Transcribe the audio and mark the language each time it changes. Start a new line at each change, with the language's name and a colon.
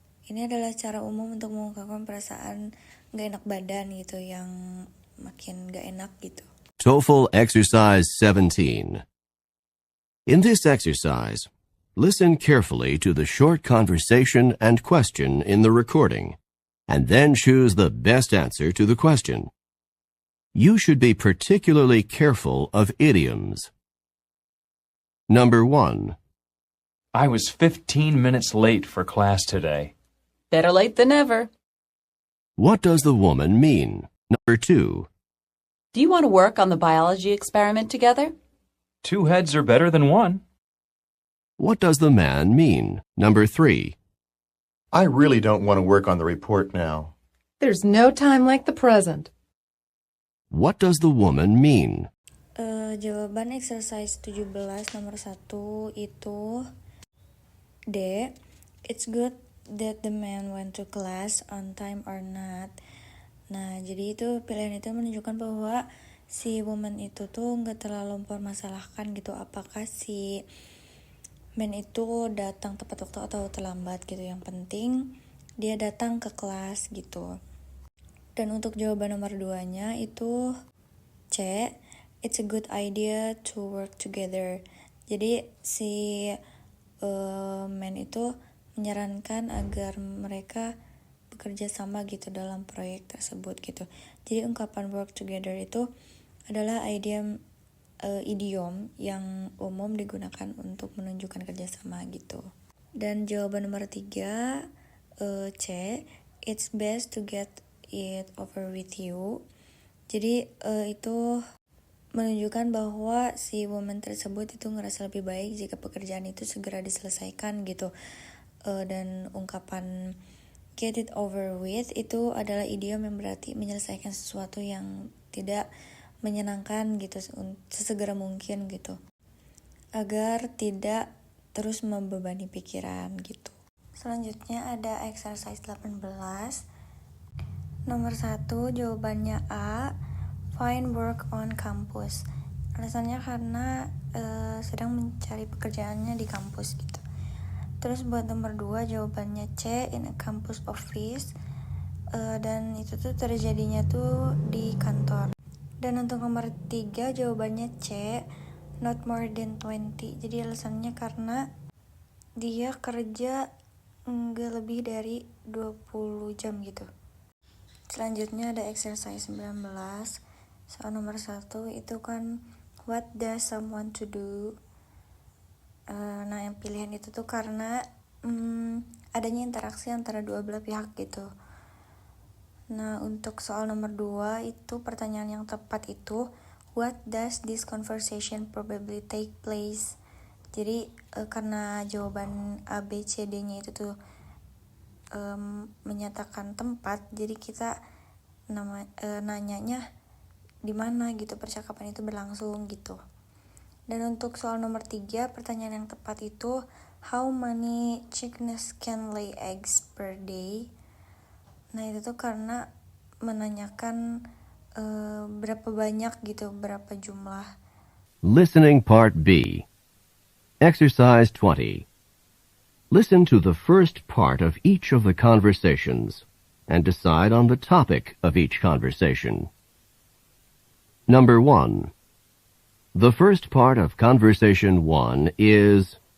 Indonesian: Ini adalah cara umum untuk mengungkapkan perasaan gak enak badan gitu, yang makin gak enak gitu.
English: TOEFL Exercise 17. In this exercise, listen carefully to the short conversation and question in the recording, and then choose the best answer to the question. You should be particularly careful of idioms. Number 1. I was 15 minutes late for class today. Better late than never. What does the woman mean? Number 2. Do you want to work on the biology experiment together? 2 heads are better than 1. What does the man mean? Number 3. I really don't want to work on the report now. There's no time like the present. What does the woman mean?
Indonesian: Jawaban exercise 17 nomor 1 itu D.
English: It's good that the man went to class on time or not.
Indonesian: Nah, jadi itu pilihan itu menunjukkan bahwa si woman itu tuh nggak terlalu mempermasalahkan gitu apakah si man itu datang tepat waktu atau terlambat gitu. Yang penting dia datang ke kelas gitu. Dan untuk jawaban nomor 2-nya itu C.
English: It's a good idea to work together.
Indonesian: Jadi si man itu menyarankan agar mereka bekerja sama gitu dalam proyek tersebut gitu. Jadi ungkapan
English: work together
Indonesian: itu adalah idiom yang umum digunakan untuk menunjukkan kerjasama gitu. Dan jawaban nomor 3 C.
English: It's best to get it over with you.
Indonesian: Jadi itu menunjukkan bahwa si woman tersebut itu ngerasa lebih baik jika pekerjaan itu segera diselesaikan gitu. Dan ungkapan
English: get it over with
Indonesian: itu adalah idiom yang berarti menyelesaikan sesuatu yang tidak menyenangkan gitu sesegera mungkin gitu, agar tidak terus membebani pikiran gitu. Selanjutnya ada exercise 18 nomor 1 jawabannya A.
English: Find work on campus.
Indonesian: Alasannya karena sedang mencari pekerjaannya di kampus gitu. Terus buat nomor 2 jawabannya C.
English: In a campus office.
Indonesian: Dan itu tuh terjadinya tuh di kantor. Dan untuk nomor 3 jawabannya C.
English: Not more than 20.
Indonesian: Jadi alasannya karena dia kerja nggak lebih dari 20 jam gitu. Selanjutnya ada exercise 19. Soal nomor 1 itu kan
English: what does someone to do.
Indonesian: Nah yang pilihan itu tuh karena adanya interaksi antara dua belah pihak gitu. Nah untuk soal nomor 2 itu pertanyaan yang tepat itu
English: what does this conversation probably take place.
Indonesian: Jadi karena jawaban A, B, C, D-nya itu tuh menyatakan tempat, jadi kita nanyanya di mana gitu percakapan itu berlangsung gitu. Dan untuk soal nomor 3, pertanyaan yang tepat itu
English: how many chickens can lay eggs per day.
Indonesian: Nah itu tuh karena menanyakan berapa banyak gitu, berapa jumlah.
English: Listening Part B. Exercise 20. Listen to the first part of each of the conversations and decide on the topic of each conversation. Number 1. The first part of conversation 1 is,